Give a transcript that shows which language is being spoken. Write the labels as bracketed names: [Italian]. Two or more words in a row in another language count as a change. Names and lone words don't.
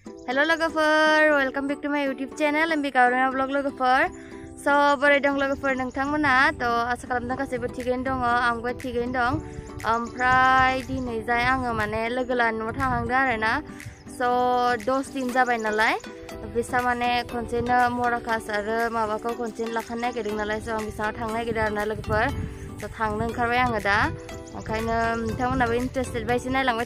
[English] Hello logofer, welcome back to my YouTube channel and Bikaruna vlog logofer. [Bodo] So boray dong logofer nोंथांमोना to asa खालामदों गासैबो थिगैनो दङ आंबो थिगैनो दं ओमफ्राय दिनै जाय आङो माने लोगो लानो न'आव थांहांदों आरोना so 10 दिन जाबाय नालाय बिसा माने खनसेनो मराकास आरो माबाखौ खनसेनो लाखानो नागिरदों नालाय so आं बिसानाव थांनो नागिरदों आरोना लोगोफोर so थांनो ओंखारबाय आङो दा ओंखायनो नोंथांमोनाबो इन्टारेस्टेड बायदि नायलांबाय